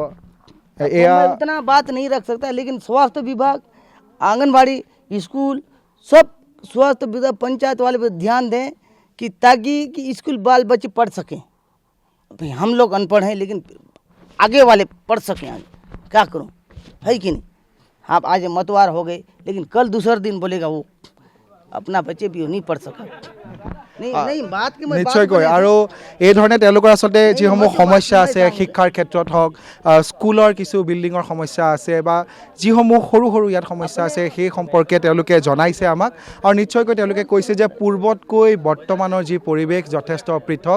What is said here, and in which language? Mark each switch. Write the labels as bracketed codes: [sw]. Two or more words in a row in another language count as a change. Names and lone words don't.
[hi] अब तो मैं उतना बात नहीं रख सकता, लेकिन स्वास्थ्य विभाग, आंगनबाड़ी, स्कूल, सब स्वास्थ्य विभाग, पंचायत वाले पे ध्यान दें कि ताकि कि स्कूल बाल बच्चे पढ़ सकें। भाई हम लोग अनपढ़ हैं, लेकिन आगे वाले पढ़ सकें आगे, क्या करूं? है कि नहीं? आप आज मतवार हो गए, लेकिन कल दूसरा दिन बोलेगा वो अपना बच्चे भी नहीं पढ़ सका। नहीं बात की मैं [as] নিশ্চয়কৈ আৰু এই ধৰণে তেওঁলোকৰ আচলতে যিসমূহ সমস্যা আছে শিক্ষাৰ ক্ষেত্ৰত হওক, স্কুলৰ কিছু বিল্ডিঙৰ সমস্যা আছে বা যিসমূহ সৰু সৰু ইয়াত সমস্যা আছে সেই সম্পৰ্কে তেওঁলোকে জনাইছে আমাক। আৰু নিশ্চয়কৈ তেওঁলোকে কৈছে যে পূৰ্বতকৈ বৰ্তমানৰ যি পৰিৱেশ যথেষ্ট পৃথক।